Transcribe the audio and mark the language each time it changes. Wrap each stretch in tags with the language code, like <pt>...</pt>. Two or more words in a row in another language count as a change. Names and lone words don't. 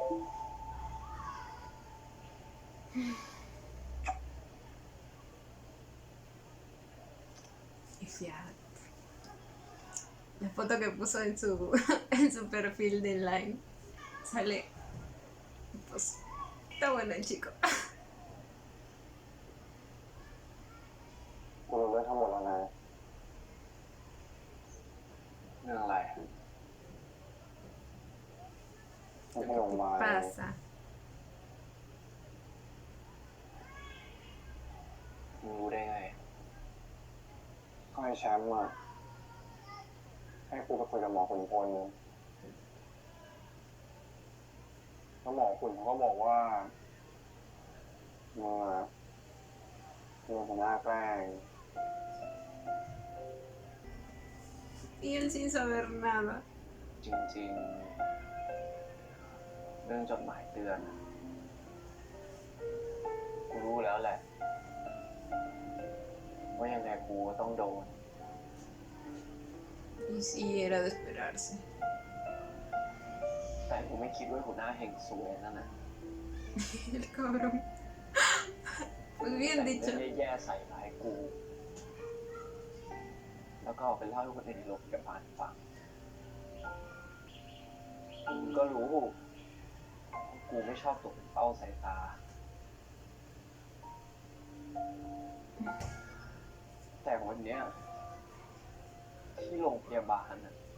<es>Y fíjate. La foto que puso en su, en su perfil de Line sale. Pues está bueno el chico.</es> <th>กูรู้เรื่องทั้งหมดแล้วนะ เรื่องอะไร ไม่ใช่โรงพยาบาล</th> <es>Pasa.</es> <th>มึงรู้ได้ไง ก็ให้แชมป์อะให้กูไปคุยกับหมอขุนพลแล้วหมอขุนเขาก็บอกว่ามึงอะมึงหัวหน้าแกล้ง</th> <es>Y él sin saber nada.</es> <th>จริงๆ เรื่องจดหมายเตือนอะกูรู้แล้วแหละ ว่ายังไงกูก็ต้องโดน</th> <es>Y sí, era de esperarse.</es> <th>แต่กูไม่คิดว่าหัวหน้าเฮงซวยนั่นน่ะ</th> <es>El cabrón. Pues bien</es> <th>แต่</th> <es>dicho.</es> <th>เรื่องแย่ๆใส่ร้ายกู แล้วก็เอาไปเล่าให้คนอื่นในโรงพยาบาลฟัง มึงก็รู้ว่ากูไม่ชอบตกเป็นเป้าสายตา แต่วันเนี้ยที่โรงพยาบาลน่ะ</th>